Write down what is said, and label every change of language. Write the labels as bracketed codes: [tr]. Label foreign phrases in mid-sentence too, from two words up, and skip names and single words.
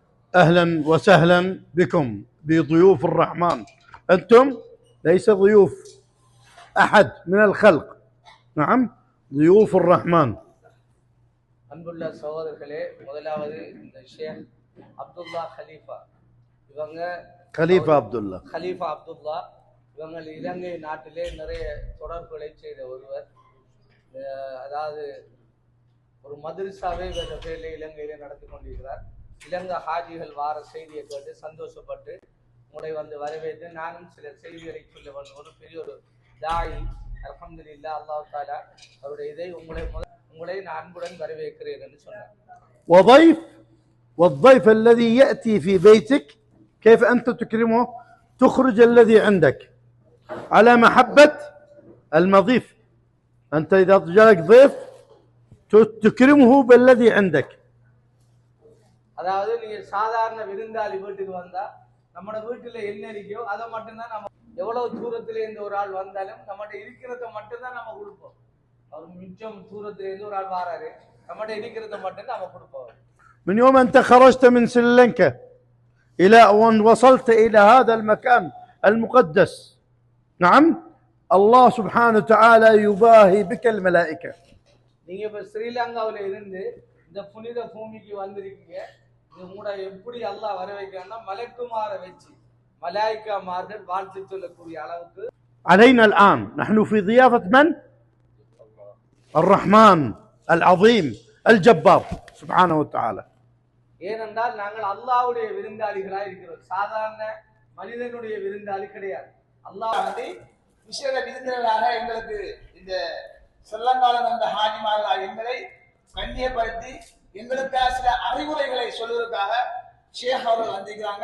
[ar] أهلا وسهلا بكم بضيوف الرحمن. أنتم ليس ضيوف أحد من الخلق، نعم ضيوف الرحمن. [ta] அன்புள்ள சகோதரர்களே, முதலாவது இந்த ஷேக் அப்துல்லா கலீஃபா, இவங்க கலீஃபா அப்துல்லா இவங்க இலங்கை நாட்டிலே நிறைய தொடர்புகளை செய்த ஒருவர். அதாவது ஒரு மதரசாவை வேற பேரில் இலங்கையிலே நடத்தி கொண்டிருக்கிறார். இலங்கை ஹாஜிகள் வார செய்தியை கேட்டு சந்தோஷப்பட்டு உங்களை வந்து வரவேற்று நானும் சில செய்திகளை சொல்ல வேண்டும். ஒரு பெரிய ஒரு தாயி, அல்ஹம்துலில்லாஹ், [ar] الله تعالى [ta] அவருடைய இதை உங்களை நான் அன்புடன் வரவேற்கிறேன் என்று சொன்னார். [ar] والضيف الذي يأتي في بيتك كيف أنت تكرمه؟ تخرج الذي عندك على محبة المضيف. أنت إذا جاءك ضيف تكرمه بالذي عندك. [ta] அதாவது நீங்க சாதாரண விருந்தாளி வீட்டுக்கு வந்தா நம்ம வீட்டுல என்ன இருக்கோ அதை மட்டும்தான் நம்ம, எவ்வளவு தூரத்துல இருந்து ஒரு ஆள் வந்தாலும் நம்மகிட்ட இருக்கிறத மட்டும்தான் நம்ம கொடுப்போம். அவர் மிச்சம் தூரத்துல இருந்து ஒரு ஆள் வராரு, நம்மகிட்ட இருக்கிறத மட்டும் நம்ம கொடுப்போம். [ar] من يوم أنت خرجت من سريلانكا إلى أن وصلت إلى هذا المكان المقدس، نعم الله سبحانه وتعالى يباهي بك الملائكة. [ta] நீங்க இப்ப ஸ்ரீலங்காவில இருந்து இந்த புனித பூமிக்கு வந்திருக்கீங்க. உங்களை எப்படி அல்லாஹ் வர வைக்கிறான்னா மலக்குமார வச்சு மலாயிக்காமார்கள் வாழ்த்து சொல்லக்கூடிய அளவுக்கு. [ar] علينا الآن نحن في ضيافة من؟ الرحمن العظيم الجبار سبحانه وتعالى. [ta] ஏனென்றால் நாங்கள் அல்லாஹ்வுடைய விருந்தாளிகளாக இருக்கிறோம், சாதாரண மனிதனுடைய விருந்தாளி கிடையாது. அல்லாஹ் விசேட விருந்தினராக எங்களுக்கு இந்த செல்லங்காலம் வந்த ஹாஜிமார்கள் எங்களை கண்ணியப்படுத்தி எங்களுக்காக சில அறிவுரைகளை சொல்வதற்காக ஷேக் அவர்கள் வந்திருக்கிறாங்க.